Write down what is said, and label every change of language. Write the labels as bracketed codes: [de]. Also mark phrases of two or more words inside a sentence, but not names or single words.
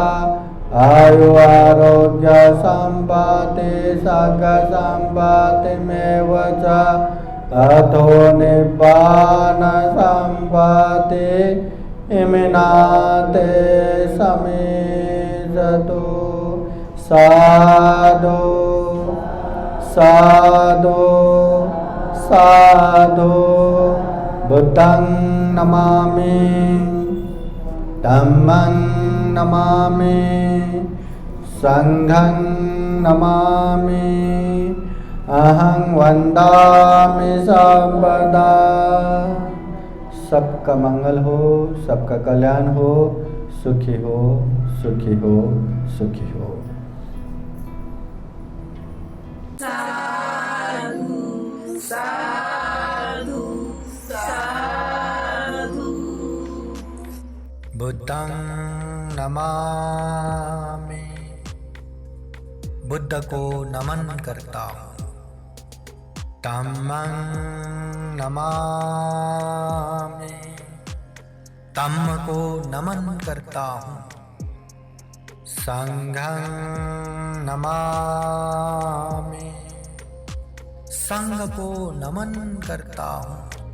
[pi] आयु आरोग्य सम्पत्ति सर्ग सम्पत्तिमेव च ततो निब्बान सम्पत्ति इमिनाते समेजतु। साधु साधु साधु। बुद्धं नमामि, धम्मं नमामि, संघं नमामि। अहं वन्दामि सर्वदा [hi] सबका मंगल हो, सबका कल्याण हो, सुखी हो, सुखी हो, सुखी हो। [pi] बुद्धं नमामि, [hi] बुद्ध को नमन करता हूँ। [pi] धम्मं नमामि, [hi] धम्म को नमन करता हूँ। [pi] संघं नमामि, [hi] संघ को नमन करता हूँ।